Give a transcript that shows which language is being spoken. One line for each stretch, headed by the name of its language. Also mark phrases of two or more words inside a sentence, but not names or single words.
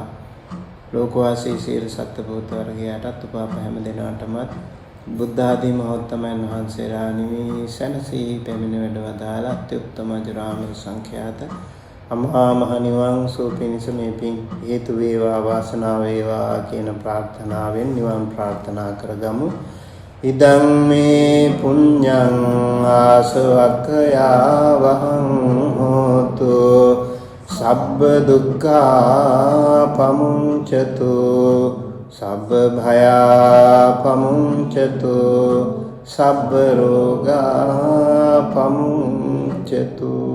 Sinhala: ලෝකවාසී සියලු සත්ත්වෝත් වර්ගයාටත් ඔබ හැම දිනාටම බුද්ධ ආදී මහෝත්තමයන් වහන්සේලා නිවි සැනසී පැමිණ වැඩවදාලා අත්‍යුත්තම ජරාමර සංඛ්‍යාත අමහා මහ නිවන් සුව පිණිස මේ පින් හේතු වේවා වාසනාව වේවා කියන ප්‍රාර්ථනාවෙන් නිවන් ප්‍රාර්ථනා කරගමු.
Pali: ඉදං මේ පුඤ්ඤං ආසවක්ඛයා වහං හෝතු සබ්බ දුක්ඛා පමුංචතු සබ්බ භයා පමුංචතු සබ්බ රෝගා පමුංචතු